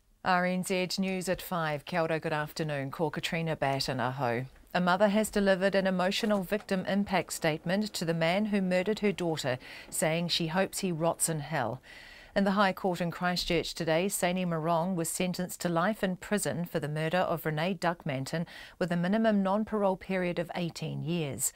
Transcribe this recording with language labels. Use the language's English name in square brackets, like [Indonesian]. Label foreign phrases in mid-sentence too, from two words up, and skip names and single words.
[English] RNZ News at 5. [Māori] Kia ora, [English] good afternoon. [Māori] Ko Katrina Batten aho. [English] A mother has delivered an emotional victim impact statement to the man who murdered her daughter, saying she hopes he rots in hell. In the High Court in Christchurch today, Saini Marong was sentenced to life in prison for the murder of Renee Duckmanton with a minimum non-parole period of 18 years.